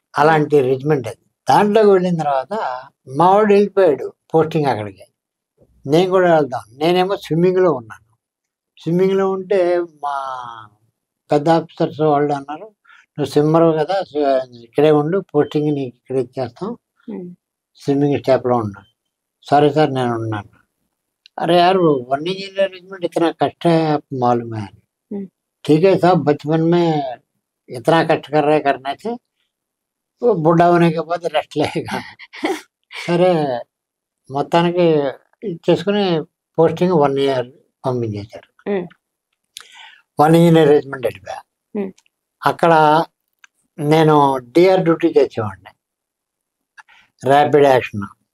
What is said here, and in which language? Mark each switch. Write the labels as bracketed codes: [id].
[te] అలాంటి రెజిమెంట్ అది. దాంట్లోకి వెళ్ళిన తర్వాత మావాడు వెళ్ళిపోయాడు పోస్టింగ్ అక్కడికి. నేను కూడా వెళ్దాం. నేనేమో స్విమ్మింగ్లో ఉన్నాను. స్విమ్మింగ్లో ఉంటే మా పెద్ద ఆఫీసర్స్ వాళ్ళు అన్నారు, నువ్వు స్విమ్మరు కదా, ఇక్కడే ఉండు, పోస్టింగ్ నీకు ఇక్కడ ఇచ్చేస్తాం, స్విమ్మింగ్ స్టాఫ్లో ఉన్నాను. సరే సార్ నేను ఉన్నాను. [hi] अरे यार 1 year रेजिमेंट इतना कष्ट है, आप मालूम है? ठीक है साहब, बचपन में इतना कष्ट कर रहे करने से वो बूढ़ा होने के बाद रेस्ट लेगा. [te] సరే మొత్తానికి చేసుకుని పోస్టింగ్ 1 year పంపించేశారు. 1 year రెజిమెంట్ వెళ్ళిపోయా. అక్కడ నేను డిఆర్ డ్యూటీ చేసేవాడిని, ర్యాపిడ్ యాక్షన్.